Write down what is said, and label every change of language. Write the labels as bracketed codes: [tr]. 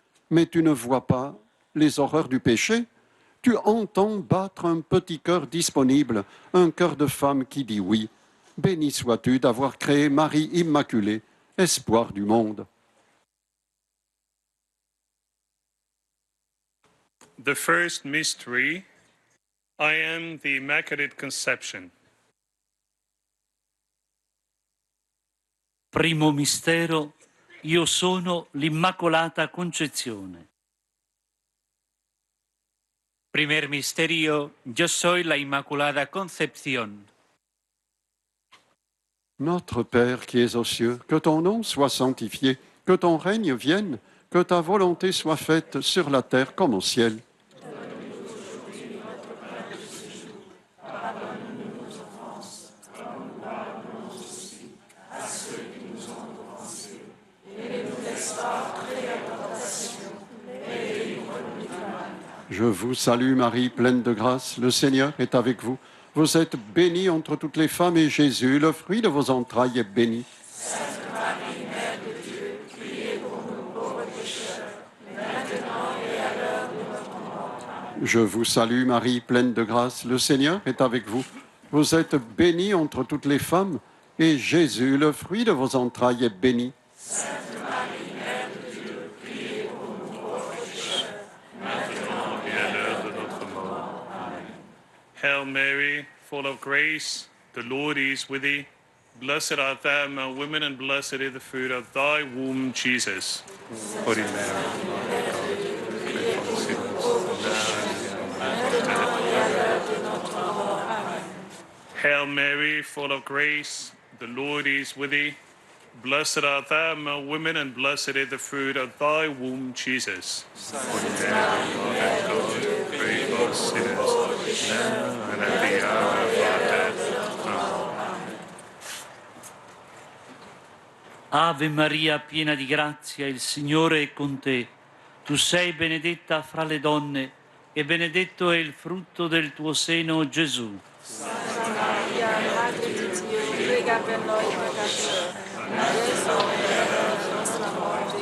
[fr] Mais tu ne vois pas les horreurs du péché. Tu entends battre un petit cœur disponible, un cœur de femme qui dit oui. Béni sois-tu d'avoir créé Marie Immaculée, espoir du monde. [en] The first mystery, I am the Immaculate Conception. [it] Primo mistero, io sono l'Immacolata Concezione. [es] Primer misterio, yo soy la Inmaculada Concepción. [fr] Notre Père qui es aux cieux, que ton nom soit sanctifié, que ton règne vienne, que ta volonté soit faite sur la terre comme au ciel. Je vous salue Marie, pleine de grâce, le Seigneur est avec vous. Vous êtes bénie entre toutes les femmes et Jésus, le fruit de vos entrailles, est béni. Sainte Marie, Mère de Dieu, priez pour nous pauvres pécheurs, maintenant et à l'heure de notre mort. Amen. Je vous salue Marie, pleine de grâce, le Seigneur est avec vous. Vous êtes bénie entre toutes les femmes et Jésus, le fruit de vos entrailles, est béni. Sainte Marie, Mère de Dieu, priez pour nous pauvres pécheurs, maintenant et à l'heure de notre mort. Amen. [en] Hail Mary, full of grace, the Lord is with thee. Blessed art thou among women, and blessed is the fruit of thy womb, Jesus. Holy Mary, Mother of God, pray for us sinners, now and at the hour of our death. Amen. Hail Mary, full of grace, the Lord is with thee. Blessed art thou among women, and blessed is the fruit of thy womb, Jesus. Holy Mary, Mother of God, pray for us sinners, now and at the hour of our death. Amen. [it] Ave Maria, piena di grazia, il Signore è con te. Tu sei benedetta fra le donne e benedetto è il frutto del tuo seno, Gesù. Santa Maria, Madre di Dio, prega per noi peccatori, adesso e all'ora della nostra morte.